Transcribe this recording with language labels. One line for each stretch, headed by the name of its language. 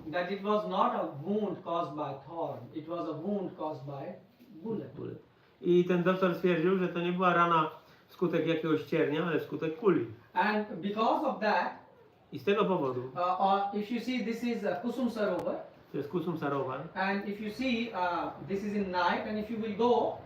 English: that it was not a wound caused by thorn. It was a wound caused by bullet. bullet.
Polish: I ten doktor stwierdził, że to nie była rana wskutek jakiegoś ciernia, ale wskutek kuli.
English: And because of that,
Polish: I z tego powodu,
English: if you see, this is Kusum Sarovar,
Polish: to jest kusum sarovar,
English: and if you see, this is in night, and if you will go,